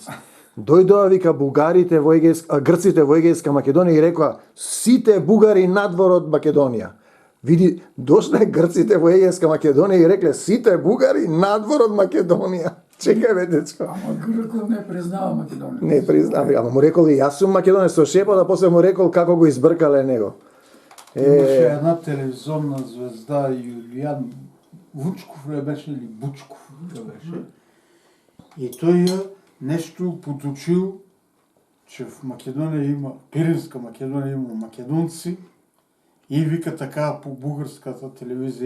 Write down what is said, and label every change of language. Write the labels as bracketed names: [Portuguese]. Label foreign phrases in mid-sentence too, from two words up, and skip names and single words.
[Macedonian] Дојдоа, вика, бугарите во грците во Егејска Македонија и рекоа, сите бугари надвор од Македонија. Види, дошле грците во Егејска Македонија и рекле, сите бугари надвор од Македонија. Чекај бе, дечко. Ама Грков не признава Македонија. Не признава, ама му рекол и јас сум македонец со шепот, а после му рекол како го избркале него. [Bulgarian] Имаше една телевизионна звезда, Юлијан Вучков ли беше или Бучков ли беше. И той нещо поточил, че в Македония има, Пиринска Македония има македонци и вика така по българската телевизия.